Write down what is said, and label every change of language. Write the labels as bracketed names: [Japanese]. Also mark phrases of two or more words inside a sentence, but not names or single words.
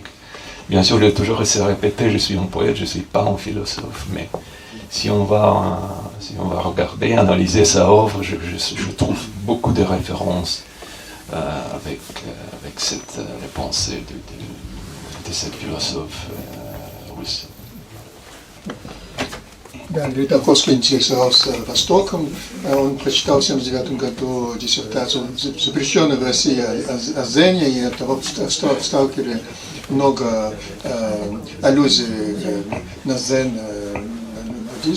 [French] Bien sûr, j'ai toujours essayé de répéter, je suis un poète, je ne suis pas un philosophe, mais si on va regarder, analyser sa œuvre, je trouve beaucoup de références avec les pensées de cette philosophe russe. [Russian] Да, Андрей Тарковский интересовался Востоком. Он прочитал в 1979 году диссертацию, запрещенную в России, о Зене, и от того в Сталкере много аллюзий на Зен, на буддизм.